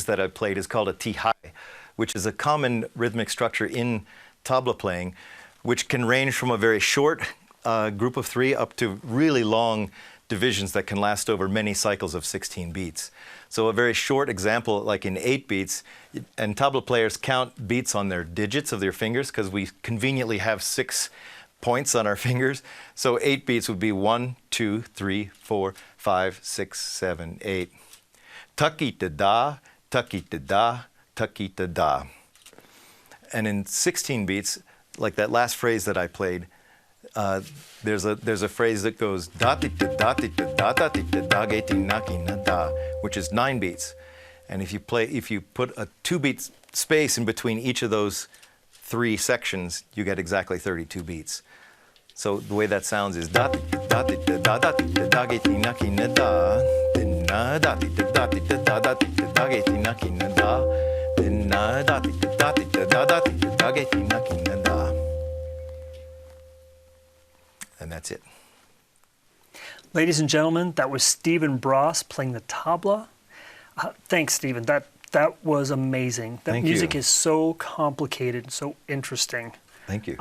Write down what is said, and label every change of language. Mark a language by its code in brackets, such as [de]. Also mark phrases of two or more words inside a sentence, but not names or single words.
[en] that I played is called a tihai, which is a common rhythmic structure in tabla playing, which can range from a very short group of 3 up to really long divisions that can last over many cycles of 16 beats. So a very short example, like in 8 beats, and tabla players count beats on their digits of their fingers because we conveniently have 6 points on our fingers. So 8 beats would be 1, 2, 3, 4, 5, 6, 7, 8. Takita da, takita da, takita da. And in 16 beats, like that last phrase that I played, there's a phrase that goes datita datita da datita dageti nakina da, which is 9 beats. And if you put a 2-beat space in between each of those 3 sections, you get exactly 32 beats. So the way that sounds is datita datita da datita dageti nakina da, dinna datita datita da datita dageti nakina da, dinna datita datita da datita dageti nakina da. And that's it. Ladies and gentlemen, that was Stephen Bross playing the tabla. Thanks, Stephen. That was amazing. That music is so complicated, so interesting. Thank you.